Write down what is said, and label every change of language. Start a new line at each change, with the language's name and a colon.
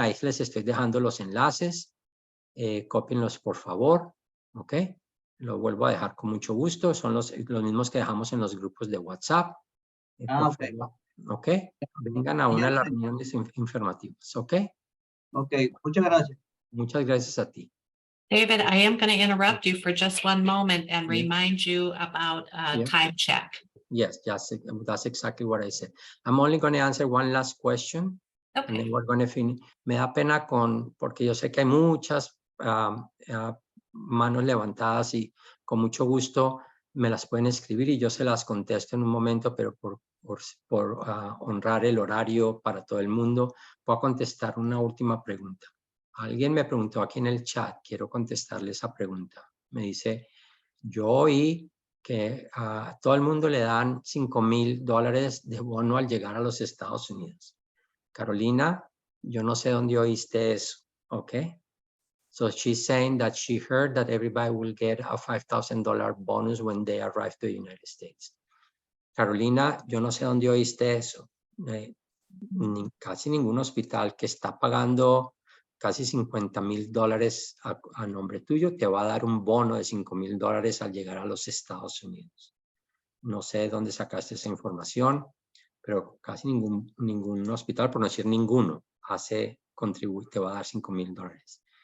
Spanish: Ahí les estoy dejando los enlaces. Cópienlos, por favor. ¿Ok? Lo vuelvo a dejar con mucho gusto. Son los mismos que dejamos en los grupos de WhatsApp. Ok. ¿Ok? Vengan a una de las reuniones informativas. ¿Ok? Ok, muchas gracias. Muchas gracias a ti.
English: David, I am going to interrupt you for just one moment and remind you about time check. Yes, that's exactly what I said. I'm only going to answer one last question. Okay. And then we're going to finish.
Spanish: Me da pena porque yo sé que hay muchas manos levantadas y con mucho gusto me las pueden escribir y yo se las contesto en un momento, pero por honrar el horario para todo el mundo, voy a contestar una última pregunta. Alguien me preguntó aquí en el chat, quiero contestarle esa pregunta. Me dice, yo oí que a todo el mundo le dan $5,000 de bono al llegar a los Estados Unidos. Carolina, yo no sé dónde oíste eso, ¿ok?
English: So she's saying that she heard that everybody will get a $5,000 bonus when they arrive to the United States.
Spanish: Carolina, yo no sé dónde oíste eso. Casi ningún hospital que está pagando casi $50,000 a nombre tuyo te va a dar un bono de $5,000 al llegar a los Estados Unidos. No sé dónde sacaste esa información, pero casi ningún hospital, por no decir ninguno, te va a dar $5,000.